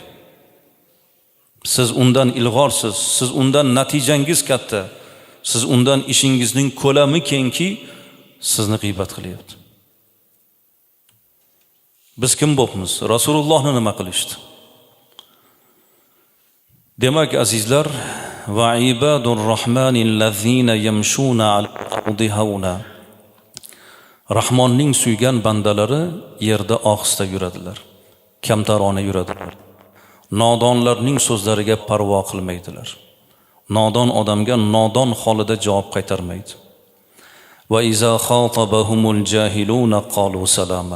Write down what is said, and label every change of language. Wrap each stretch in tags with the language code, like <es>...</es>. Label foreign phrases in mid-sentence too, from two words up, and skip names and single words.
<uz>Siz undan ilg'orsiz, siz undan natijangiz katta, siz undan ishingizning ko'lami kengki, sizni g'iybat qilyapti. Biz kim bo'pmiz? Rasulullohni nima qilishdi? Demak azizlar,</uz> <ar>وعباد الرحمن الذين يمشون الأرض هونا.</ar> <uz>Rahmonning suygan bandalari yerda ohista yuradilar, kamtarona yuradilar. Nodonlarning so'zlariga parvo qilmaydilar. Nodon odamga nodon holida javob qaytarmaydi.</uz> <ar>وإذا خاطبهم الجاهلون قالوا سلاما.</ar>